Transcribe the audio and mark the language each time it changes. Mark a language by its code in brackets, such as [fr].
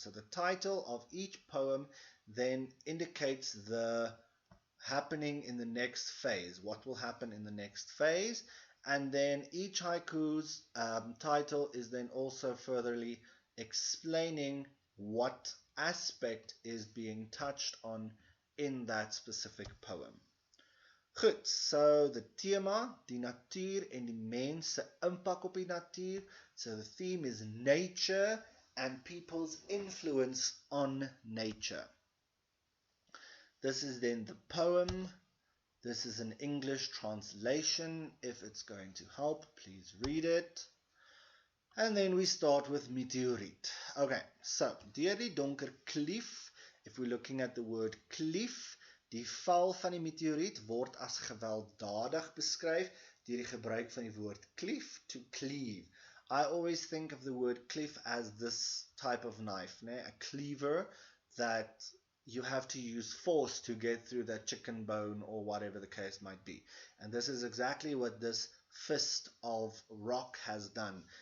[en] So the title of each poem then indicates the happening in the next phase, what will happen in the next phase, and then each haiku's title is then also furtherly explaining what aspect is being touched on in that specific poem. [af] Goed, so the thema, die natuur en die mens se impak op die natuur. [en] So the theme is nature and people's influence on nature. This is then the poem. This is an English translation. If it's going to help, please read it. And then we start with Meteoriet. [af] Okay, so deur die donker klief, [en] if we're looking at the word klief, [af] die val van die meteoriet word as gewelddadig beskryf deur die gebruik van die woord klief, [en] to cleave. I always think of the word klief as this type of knife, a cleaver that you have to use force to get through that chicken bone or whatever the case might be. And this is exactly what this fist of rock has done.